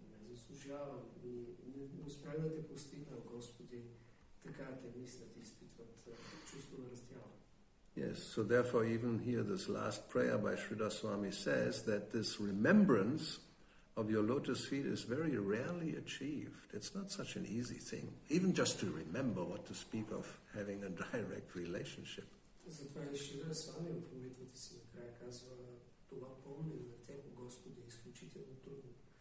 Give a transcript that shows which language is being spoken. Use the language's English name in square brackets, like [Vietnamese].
[Bulgarian] Заслужавам и не успях да те постигна, Господи, така те мислят и изпитват чувство на раздяла. [English] Yes, so therefore even here this last prayer by Sridhar Swami says that this remembrance of your lotus feet is very rarely achieved. It's not such an easy thing, even just to remember, what to speak of having a direct relationship. [Bulgarian] Затова и Шридхар Свами в молитвата си накрая казва, това помнене на Теб, Господи, е изключително трудно.